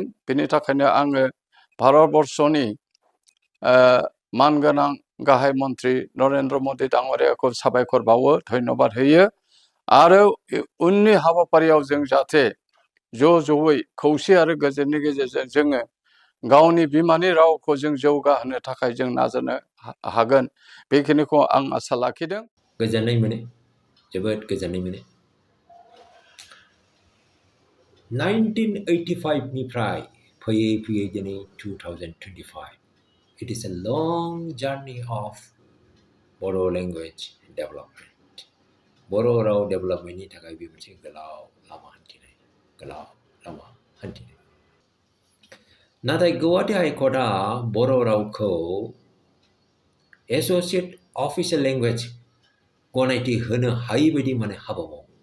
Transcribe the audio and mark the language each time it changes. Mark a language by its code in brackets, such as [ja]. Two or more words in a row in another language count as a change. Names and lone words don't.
[brx] बेनि थाखायनो आङो भारतबर्षनि मानगोनां गाहाय मन्त्रि नरेन्द्र मदि दाङ'रियाखौ साबायखर बावो, धन्यबाद होयो आरो उननि हाबाफारियाव जों जाहाथे ज'यै खौसे आरो गोजोननि गेजेरजों जोङो गावनि बिमानि रावखौ जों जौगाहोनो थाखाय जों नाजानो हागोन बेखिनिखौ आं आसा लाखिदों. गोजोननाय मोनो, जोबोद गोजोननाय मोनो. 1985 निफ्राय फैयै दिनै 2025. [en] It is a long journey of Bodo language development. [brx] बर' राव डेभेलपमेन्टनि थाखाय बे मोनसे गोलाव लामा हान्थिनाय. नाथाय गुवाहाटी हाइकर्टआ बर' रावखौ [en] associate official language [brx] गनायथि होनो हायै बायदि माने हाबा मावो.